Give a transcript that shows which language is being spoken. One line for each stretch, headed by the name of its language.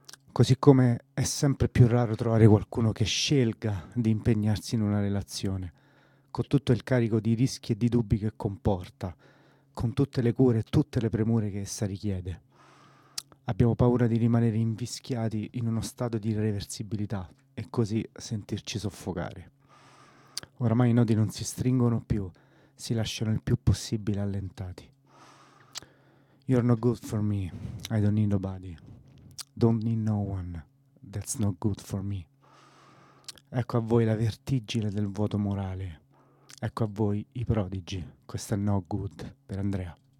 Italian: Così come è sempre più raro trovare qualcuno che scelga di impegnarsi in una relazione, con tutto il carico di rischi e di dubbi che comporta, con tutte le cure e tutte le premure che essa richiede. Abbiamo paura di rimanere invischiati in uno stato di irreversibilità e così sentirci soffocare. Oramai i nodi non si stringono più, si lasciano il più possibile allentati.
English: You're no good for me, I don't need nobody. Don't need no one, that's no good for me.
Italian: Ecco a voi la vertigine del vuoto morale. Ecco a voi i prodigi. Questo è No Good per Andrea.